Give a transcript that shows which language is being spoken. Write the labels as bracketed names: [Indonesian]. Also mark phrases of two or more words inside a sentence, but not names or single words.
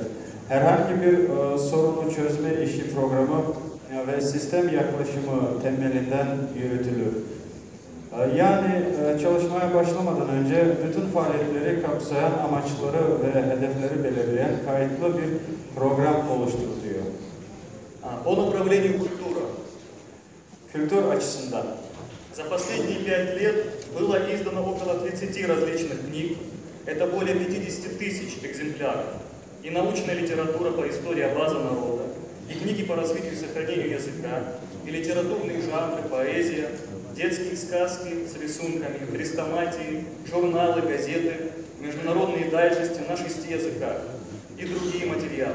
[Turkish] Herhangi bir sorunu çözme işi programı ve sistem yaklaşımı temelinden yürütülür. Yani çalışmaya başlamadan önce bütün faaliyetleri kapsayan amaçları ve hedefleri belirleyen kayıtlı bir program oluşturuluyor. [Russian] По направлению культура. [Turkish] Kültür açısından. [Russian] За последние 5 лет было издано около 30 различных книг. Это более 50 тысяч экземпляров. И научная литература по истории Абаза народа, и книги по развитию и сохранению языка, и литературные жанры, поэзия, детские сказки с рисунками, хрестоматии, журналы, газеты, международные дайджесты на 6 языках и другие материалы.